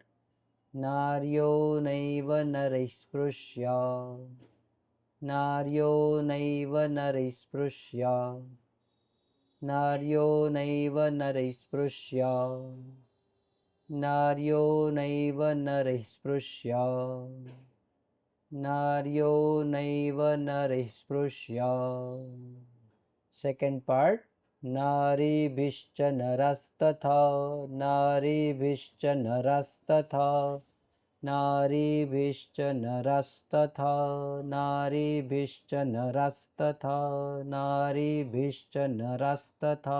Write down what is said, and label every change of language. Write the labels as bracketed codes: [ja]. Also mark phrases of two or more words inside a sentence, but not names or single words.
[sa] નાર્યો નૈવ નરૈઃ સ્પૃશ્યા નાર્યો નૈવ નરૈઃ સ્પૃશ્યા નાર્યો નૈવ નરૈઃ સ્પૃશ્યા નાર્યો નૈવ નરૈઃ સ્પૃશ્યા नार्यो नैव नरैः स्पृश्य. [en] Second part, [sa] नारीभिश्च नरस्तथा, नारीभिश्च नरस्तथा, नारीभिश्च नरस्तथा, नारीभिश्च नरस्तथा, नारीभिश्च नरस्तथा.